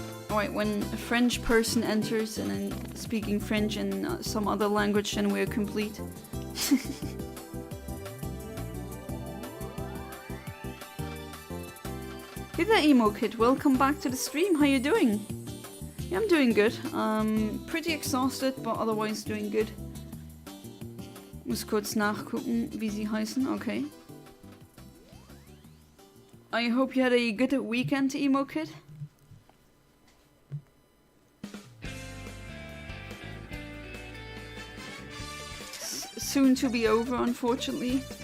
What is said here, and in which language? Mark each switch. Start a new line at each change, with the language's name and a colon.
English: Alright, when a French person enters and then speaking French and some other language, then we're complete. Hey there, Emo Kid, welcome back to the stream. How you doing? Yeah, I'm doing good. Pretty exhausted, but otherwise doing good.
German: Muss kurz nachgucken, wie sie heißen.
English: Okay. I hope you had a good weekend, Emo Kid. Soon to be over, unfortunately.